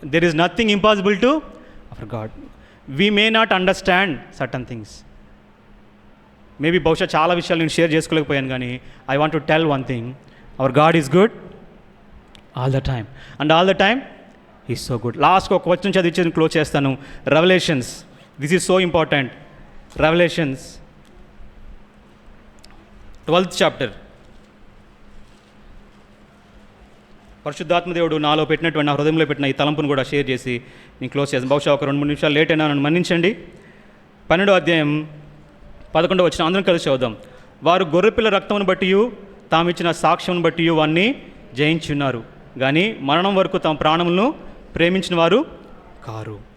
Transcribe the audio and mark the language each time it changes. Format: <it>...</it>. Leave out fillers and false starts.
<en>There is nothing impossible to our God. We may not understand certain things. Maybe</en> <te>బహుశా చాలా విషయాలు నేను share చేసుకోలేకపోయాను, కానీ</te> <en>I want to tell one thing, our God is good all the time, and all the time is so good.</en> <te>లాస్ట్కి ఒక question చదివించి close చేస్తాను.</te> <en>Revelations, this is so important. Revelations 12th chapter.</en> <te>పరిశుద్ధాత్మ దేవుడు నాలో పెట్టినటువంటి, నా హృదయంలో పెట్టిన ఈ తలంపును కూడా షేర్ చేసి నేను క్లోజ్ చేస్తాను. బహుశా ఒక 2-3 నిమిషాలు లేట్ అయినా నన్ను మన్నించండి. 12వ అధ్యాయం 11వ వచనం అందరం కలిసి చదువుదాం. వారు గొర్రెపిల్ల రక్తమును బట్టి తామిచ్చిన సాక్ష్యమును బట్టి వారిని జయించున్నారు, కానీ మరణం వరకు తమ ప్రాణములను ప్రేమించిన వారు కారు.</te>